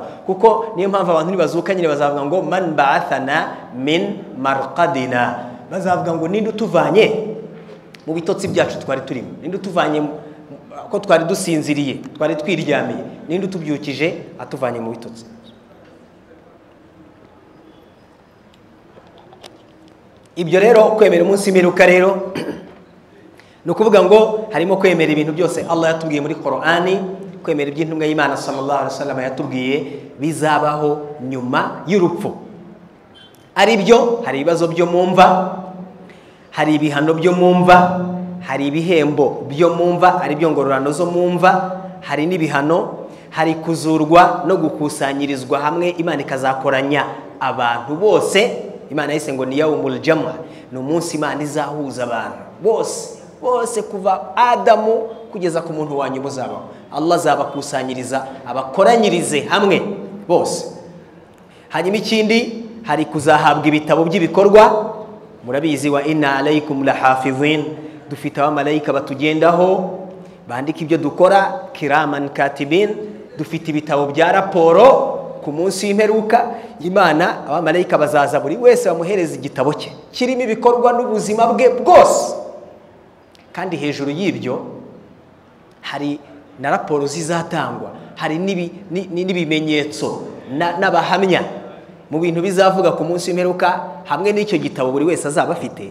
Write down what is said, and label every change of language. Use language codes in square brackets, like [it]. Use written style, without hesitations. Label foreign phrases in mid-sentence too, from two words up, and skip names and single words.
[rw] Kuko niyo mpamvu abantu nibazuka nyine bazavuga ngo [ar] من بعثنا من مرقدنا, [rw] bazavuga ngo ninde utuvanye mu bitotsi byacu twari turimo, ninde utuvanye ko twari dusinziriye, twari twiryamiye, ninde utubyukije atuvanye mu bitotsi. Ibyo rero kwemera umunsi w'imperuka rero no kuvuga ngo harimo kwemera ibintu byose Allah yatubwiye muri Qur'ani, kwemera iby'intumwa y'Imana [ar] صلى الله عليه وسلم [rw] yatubwiye bizabaho nyuma y'urupfu. Ari byo, hari ibibazo byo mumva, hari ibihano byo mumva, hari ibihembo byo mumva, ari byo ngororano zo mumva, hari n'ibihano, hari kuzurwa no gukusanyirizwa hamwe. Imana ikazakoranya abantu bose. Imana yise ngo ni [ar] يوم الجمع, [rw] ni umunsi Imana izahuza abantu bose kuva Adamu kugeza ku muntu wanyu muzabaho. Allah azabakusanyiriza abakoranyirize hamwe bose. Hanyuma ikindi, hari kuzahabwa ibitabo by'ibikorwa. Murabizi [ar] وإن عليكم لحافظين, [rw] dufite abamarayika batugendaho bandika ibyo dukora, [ar] كراما كاتبين. [rw] Dufite ibitabo bya raporo ku munsi w'imperuka. Imana abamarayika bazaza buri wese bamuhereza igitabo cye kirimo ibikorwa n'ubuzima bwe bwose, kandi hejuru y'ibyo hari na raporo zizatangwa, hari n'ibimenyetso n'abahamya mu bintu bizavuga ku munsi w'imperuka, hamwe n'icyo gitabo buri wese azaba afite.